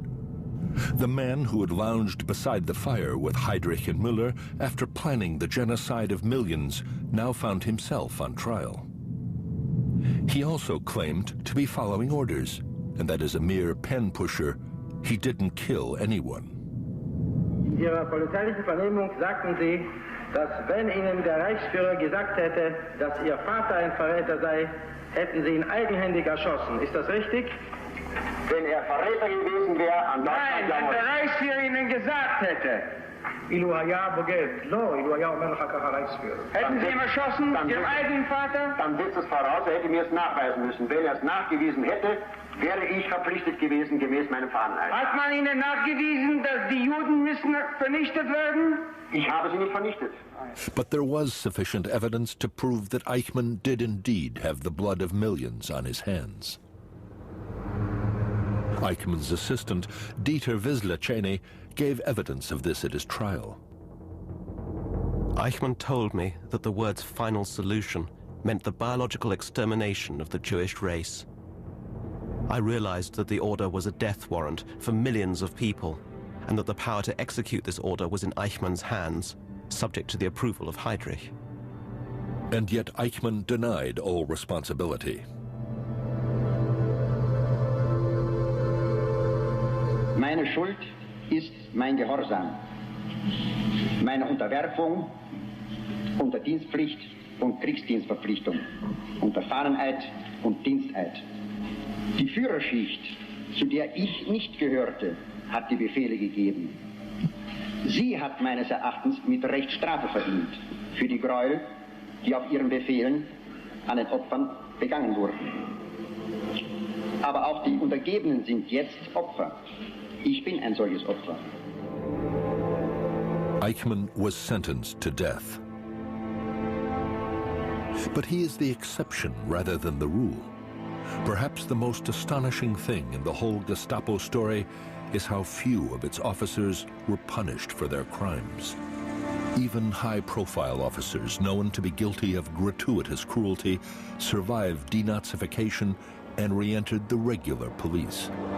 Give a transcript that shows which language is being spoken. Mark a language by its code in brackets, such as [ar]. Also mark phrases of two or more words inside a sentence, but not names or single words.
[en] The man who had lounged beside the fire with Heydrich and Müller after planning the genocide of millions now found himself on trial. He also claimed to be following orders, and that as a mere pen pusher, he didn't kill anyone. [de] In Ihrer polizeilichen Vernehmung sagten Sie, dass wenn Ihnen der Reichsführer gesagt hätte, dass Ihr Vater ein Verräter sei, hätten Sie ihn eigenhändig erschossen. Ist das richtig? Wenn Verräter gewesen wäre, an Nein, wenn der Reichsführer Ihnen gesagt hätte. [he] אילו היה בוגד, לא, אילו היה אומר לך ככה reichsführer. [de] Hätten Sie ihn erschossen, Ihrem eigenen Vater? Dann setzt es voraus, er hätte mir es nachweisen müssen. Wenn er es nachgewiesen hätte, wäre ich verpflichtet gewesen, gemäß meinem Fahneneid. Hat man Ihnen nachgewiesen, dass die Juden müssen vernichtet werden? Ich habe sie nicht vernichtet. [en] But there was sufficient evidence to prove that Eichmann did indeed have the blood of millions on his hands. Eichmann's assistant, Dieter Wisler-Cheney, gave evidence of this at his trial. Eichmann told me that the words final solution meant the biological extermination of the Jewish race. I realized that the order was a death warrant for millions of people, and that the power to execute this order was in Eichmann's hands, subject to the approval of Heydrich. And yet Eichmann denied all responsibility. [de] Meine Schuld ist mein Gehorsam, meine Unterwerfung unter Dienstpflicht und Kriegsdienstverpflichtung, unter Fahneneid und Diensteid. Die Führerschicht, zu der ich nicht gehörte, hat die Befehle gegeben. Sie hat meines Erachtens mit Recht Strafe verdient für die Gräuel, die auf ihren Befehlen an den Opfern begangen wurden. Aber auch die Untergebenen sind jetzt Opfer. Ich bin ein solches Opfer. [en] Eichmann was sentenced to death. But he is the exception rather than the rule. Perhaps the most astonishing thing in the whole Gestapo story is how few of its officers were punished for their crimes. Even high-profile officers known to be guilty of gratuitous cruelty survived denazification and re-entered the regular police.